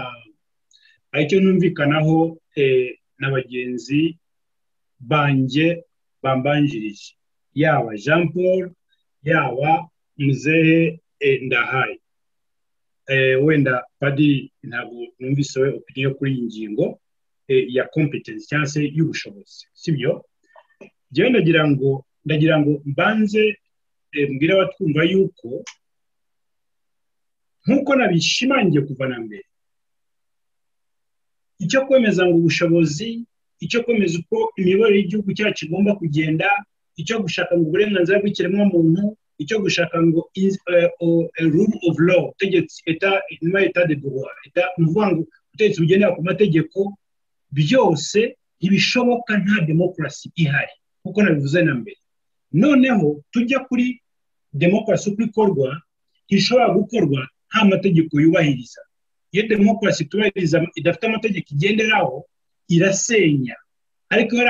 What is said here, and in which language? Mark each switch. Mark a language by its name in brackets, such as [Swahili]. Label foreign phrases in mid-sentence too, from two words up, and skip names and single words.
[Kinyarwanda] na bagenzi banjye bambanjirije yaba Jean Paul yaba Muzehe Ndahaye wenda padiri ntabwo numvise we opinion kuri iyi ngingo ya competence cyangwa se y'ubushobozi sibyo jewe ndagira ngo mbanze mbwira abatwumva yuko nk'uko nabishimangiye kuva na mbere icyo kwemeza ngo ubushobozi icyo kwemeza uko imiyoborere y'igihugu cyacu igomba kugenda icyo gushaka ngo uburenganzira bw'ikiremwamuntu icyo gushaka ngo [English] rule of law [Kinyarwanda] utegetse [French] etat de droit [Kinyarwanda] nuvuga ngo utegetse bugendera ku mategeko byose ntibishoboka nta demokarasi ihari kuko nabivuze na mbere noneho tujya kuri demokarasi uko ikorwa ishobora gukorwa nta mategeko yubahiriza iyo demokarasi tubahiriza idafite amategeko igenderaho irasenya ariko hari